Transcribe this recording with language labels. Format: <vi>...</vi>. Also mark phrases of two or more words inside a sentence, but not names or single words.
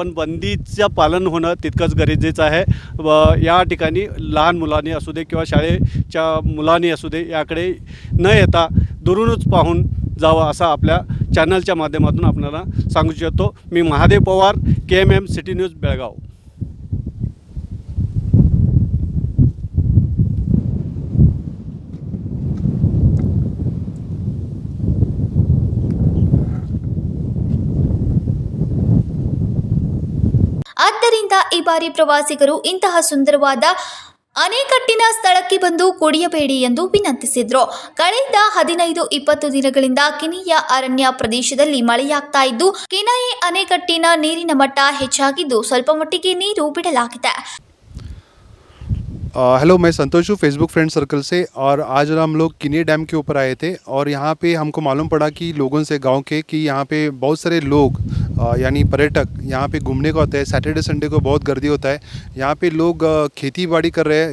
<mr>पण बंदीचं पालन होणं तितकंच गरजेचं आहे. या ठिकाणी लहान मुलांनी असू दे किंवा शाळेच्या मुलांनी असू दे याकडे न येता दुरूनच पाहून जावं असं आपल्या चॅनलच्या माध्यमातून आपल्याला सांगू इच्छितो. मी महादेव पवार, KMM सिटी न्यूज बेळगाव.</mr> <kn>ಆದ್ದರಿಂದ ಈ ಬಾರಿ ಪ್ರವಾಸಿಗರು ಇಂತಹ ಸುಂದರವಾದ ಅಣೆಕಟ್ಟಿನ ಸ್ಥಳಕ್ಕೆ ಬಂದು ಕುಡಿಯಬೇಡಿ ಎಂದು ವಿನಂತಿಸಿದರು. ಕಳೆದ 15-20 ದಿನಗಳಿಂದ ಕಿನಿಯ ಅರಣ್ಯ ಪ್ರದೇಶದಲ್ಲಿ ಮಳೆಯಾಗ್ತಾ ಇದ್ದು, ಕಿನಯೆ ಅಣೆಕಟ್ಟಿನ ನೀರಿನ ಮಟ್ಟ ಹೆಚ್ಚಾಗಿದ್ದು ಸ್ವಲ್ಪ ಮಟ್ಟಿಗೆ ನೀರು ಬಿಡಲಾಗಿದೆ.</kn> <hi>हेलो, मैं संतोष हूँ फेसबुक</hi> <en>friend circle</en> <hi>से, और आज हम लोग किन्ही डैम के ऊपर आए थे. और यहाँ पे हमको मालूम पड़ा कि लोगों से गांव के कि यहाँ पे बहुत सारे लोग यानी पर्यटक यहाँ पे घूमने को आते हैं.</hi> <en>Saturday Sunday</en> <hi>को बहुत गर्दी होता है. यहाँ पे लोग खेती बाड़ी कर रहे हैं.</hi>